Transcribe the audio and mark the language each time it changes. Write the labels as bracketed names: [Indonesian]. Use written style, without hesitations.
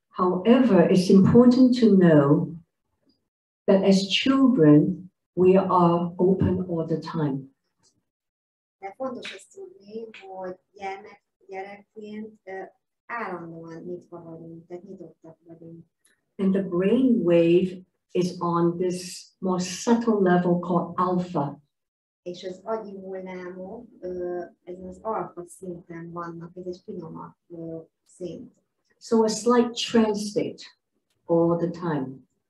[English] However, it's important to know that as children, we are open all the time. [Hungarian] De fontos azt tudni, hogy gyerekként állandóan nyitva vagyunk, tehát nyitottak vagyunk. [English] And the brain wave is on this more subtle level called alpha. [Hungarian] És az agyi hullámok ezen az alfa szinten vannak, ez egy finomabb szint. [English] So a slight trance state all the time.